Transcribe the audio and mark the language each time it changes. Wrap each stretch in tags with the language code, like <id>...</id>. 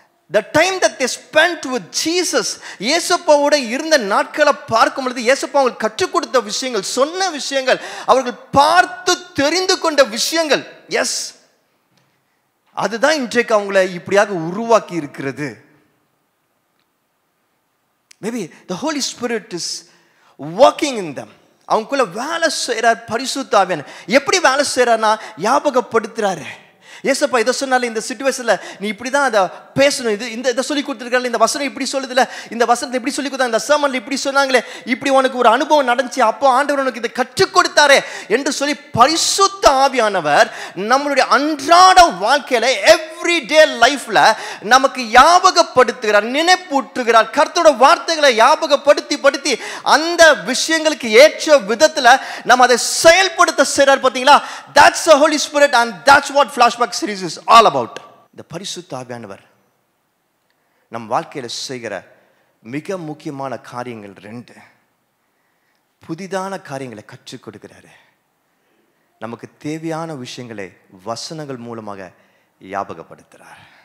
<en>The time that they spent with Jesus,</en> <ta>இயேசுப்பாவோட இருந்த நாட்களை பார்க்கும் பொழுது இயேசுப்பா அவங்களுக்கு கற்றுக் கொடுத்த விஷயங்கள், சொன்ன விஷயங்கள், அவர்கள் பார்த்து தெரிந்து கொண்ட விஷயங்கள், எஸ், அதுதான் இன்றைக்கு அவங்களை இப்படியாக உருவாக்கி இருக்கிறது.</ta> <en>Maybe the Holy Spirit is working in them.</en> <ta>அவங்களுக்குள்ள வேலை செய்கிறார் பரிசுத்த ஆவியானவர். எப்படி வேலை செய்கிறார்னா ஞாபகப்படுத்துறாரு. ஏசப்பா இதை சொன்னாலும் இந்த சிச்சுவேஷனில் நீ இப்படி தான் அதை பேசணும், இதை சொல்லி கொடுத்துருக்காங்க, இந்த வசனம் இப்படி சொல்லுதில்ல, இந்த வசனத்தை இப்படி சொல்லி கொடுத்தாங்க, இந்த சர்மனில் இப்படி சொன்னாங்களே, இப்படி உனக்கு ஒரு அனுபவம் நடந்துச்சு, அப்போ ஆண்டவர் உனக்கு இதை கற்றுக் கொடுத்தாரே என்று சொல்லி பரிசுத்த ஆவியானவர் நம்மளுடைய அன்றாட வாழ்க்கையில எவ்ரிடே லைஃப்ல நமக்கு ஞாபகப்படுத்துகிறார், நினைப்பூட்டுகிறார். கர்த்தரோட வார்த்தைகளை ஞாபகப்படுத்தி அந்த விஷயங்களுக்கு ஏற்ற விதத்தில் நம்ம அதை செயல்படுத்த செய்றார். பார்த்தீங்களா?</ta> <en>That's the Holy Spirit and that's what Flashback series is all about.</en> <ta>இந்த பரிசுத்த ஆவியானவர் நம் வாழ்க்கையில செய்கிற மிக முக்கியமான காரியங்கள் 2. புதிதான காரியங்களை கற்றுக் கொடுக்கிறாரு. நமக்கு தேவையான விஷயங்களை வசனங்கள் மூலமாக ஞாபகப்படுத்துறார்.</ta>